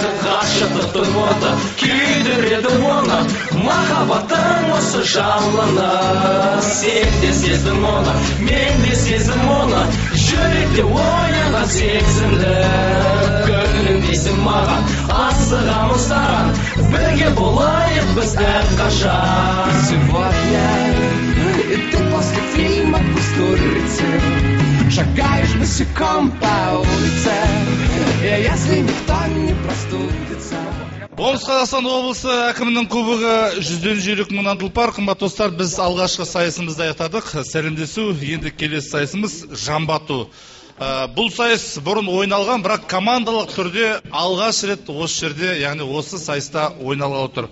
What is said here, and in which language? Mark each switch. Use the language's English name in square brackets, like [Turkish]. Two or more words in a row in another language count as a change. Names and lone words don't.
[Kazakh] Ғашықтықтың оты күйдіреді оны, махаббаттың осы жалыны. Сен де сездің оны, мен де сездім оны, жүректе оянған сезімді. Көңілім дейсің маған, асығамыз саған, бірге болайық біз әрқашан. [Russian] Сегодня ты после фильма кустурицы шагаешь босиком по улице, и если никто не простудится. [Kazakh] Оңтүстік Қазақстан облысы әкімінің кубогы 100-ден жүйрік мыңнан тұлпар. Қымбатты достар, біз алғашқы сайысымызды аяқтадық. Сәлемдесу, енді келесі сайысымыз жамбату. Бұл сайыс бұрын ойналған, бірақ командалық түрде алғаш рет осы жерде, яғни осы сайыста ойналғалы тұр.